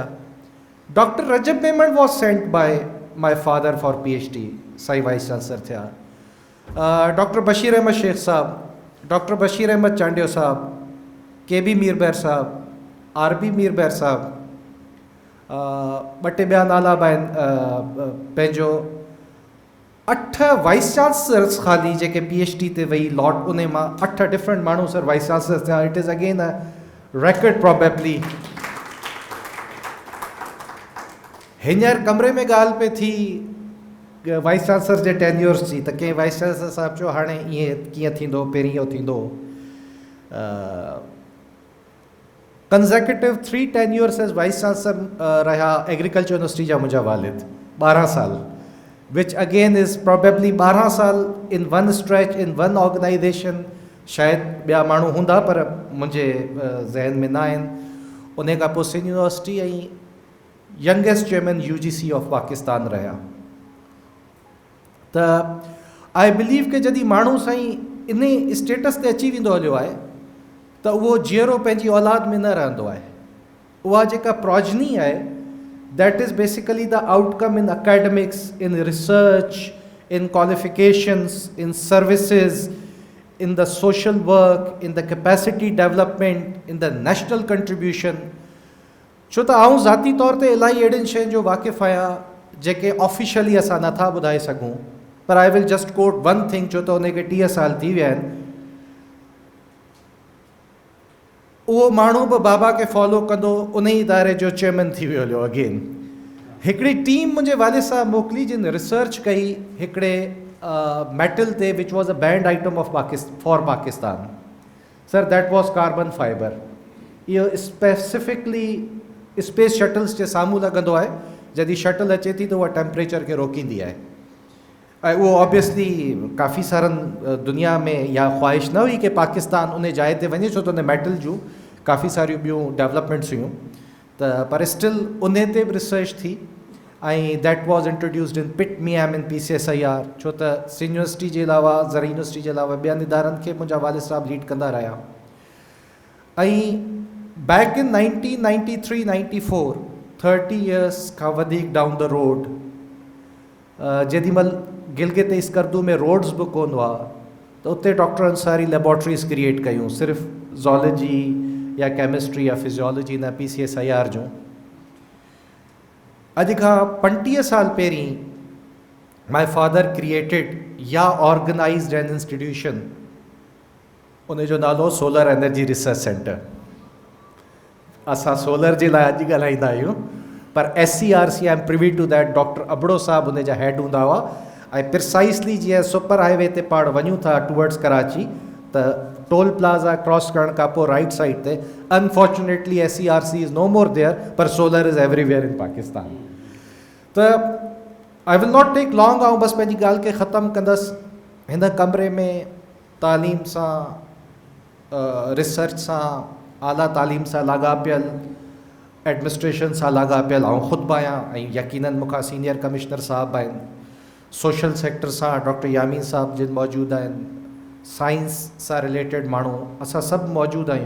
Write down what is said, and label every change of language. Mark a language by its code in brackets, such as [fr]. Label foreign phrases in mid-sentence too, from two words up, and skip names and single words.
[en] Doctor Rajab Memon was sent by my father for PhD, [sd] साईं [en] vice chancellor [sd] थिया। डॉक्टर बशीर अहमद शेख साहब, डॉक्टर बशीर अहमद चांडियो साहब, KB मीरबैर साहब, RB मीरबैर साहब, ॿ टे ॿिया नाला बि आहिनि। पंहिंजो 8 [en] vice chancellors [sd] ख़ाली जेके PhD ते वेई लॉट, उन मां 8 डिफरेंट माण्हू सर [en] vice chancellor [sd] थिया। [en] It is again a record probably. [sd] हींअर कमरे में ॻाल्हि पे थी [en] vice chancellor [sd] जे टेन्योर्स जी, त कंहिं [en] vice chancellor [sd] साहिब चयो हाणे ईअं कीअं थींदो, पहिरीं इहो थींदो। [en] consecutive 3 tenures as vice chancellor [sd] रहा एग्रीकल्चर यूनिवर्सिटी जा मुंहिंजा वालिद, 12 साल, [en] which again is probably [sd] 12 साल [en] in one stretch in one organisation. [sd] शायदि ॿिया माण्हू हूंदा पर मुंहिंजे ज़हन में न आहिनि। उन खां पोइ सिंध यूनिवर्सिटी ऐं [en] youngest chairman UGC of Pakistan [sd] रहिया। त [en] I believe [sd] कि जॾहिं माण्हू साईं इन स्टेटस ते अची वेंदो हलियो आहे त उहो जीअरो पंहिंजी औलाद में न रहंदो आहे। उहा जेका प्रोजनी आहे, [en] That is basically the outcome in academics, in research, in qualifications, in services, in the social work, in the capacity development, in the national contribution. [sd] छो त आउं ज़ाती तौर ते इलाही अहिड़ियुनि शयुनि जो वाक़िफ़ु आहियां जेके ऑफिशियली असां नथा ॿुधाए सघूं, पर [en] I will just quote one thing, [sd] छो त उनखे 30 साल थी विया आहिनि। उहो माण्हू बि बाबा खे फॉलो कंदो, उन ई इदारे जो चेयरमैन थी वियो हलियो अगेन। हिकिड़ी टीम मुंहिंजे वालिद साहब मोकिली जिन रिसर्च कई हिकिड़े मेटल ते, [en] which was a banned item of for Pakistan. Sir that was carbon fiber. इहो specifically space shuttles [sd] जे साम्हूं लॻंदो आहे। जॾहिं शटल अचे थी त उहा टेम्परेचर खे रोकींदी आहे, ऐं उहो ऑब्वियसली काफ़ी सारनि दुनिया में इहा ख़्वाहिश न हुई कि पाकिस्तान उन जाइ ते वञे, छो त उन मेटल जूं काफ़ी सारियूं ॿियूं डेवलपमेंट्स हुयूं, त पर स्टिल उन ते बि रिसर्च थी। ऐं [en] that was introduced in Pit Miyam in PCSIR, [sd] छो त सिंध यूनिवर्सिटी जे अलावा, ज़रई यूनिवर्सिटी जे अलावा ॿियनि इदारनि खे मुंहिंजा वालिद साहब लीड कंदा रहिया। ऐं [en] back in 1993-94, 30 years [sd] खां वधीक [en] down the road, [sd] जेॾीमहिल गिलगित स्कर्दू में रोड्स बि कोन हुआ, त उते डॉक्टर अंसारी लेबॉर्ट्रीज़ क्रिएट कयूं, सिर्फ़ु ज़ूलॉजी या केमिस्ट्री या फिजियोलॉजी न, PCSIR जूं। अॼु खां 35 साल पहिरीं [en] my father created या organized an institution, [sd] उन जो नालो सोलर एनर्जी रिसर्च सेंटर। असां सोलर जे लाइ अॼु ॻाल्हाईंदा आहियूं, पर SCRC [en] I am privy to that. [sd] डॉक्टर अबड़ो साहब उन जा हेड हूंदा हुआ, ऐं प्रिसाइसली जीअं सुपर हाईवे ते पाण वञूं था टूवर्ड्स कराची, त [en] toll plaza cross [sd] करण खां पोइ [en] right side [sd] ते [en] unfortunately SCRC is no more there, [sd] पर [en] solar is everywhere in Pakistan. त I will not take long, [sd] ऐं बसि पंहिंजी ॻाल्हि खे ख़तमु कंदसि। हिन कमरे में तालीम सां, रिसर्च सां, आला तालीम सां लाॻापियल, एडमिनिस्ट्रेशन सां लाॻापियल आउं ख़ुदि आहियां, ऐं यकीनन मूंखां सीनियर कमिश्नर साहब आहिनि। [en] social sector [sd] सां डॉक्टर यामीन साहब जिन मौजूदु आहिनि, साइंस सां रिलेटेड माण्हू, असां सभु मौजूदु आहियूं।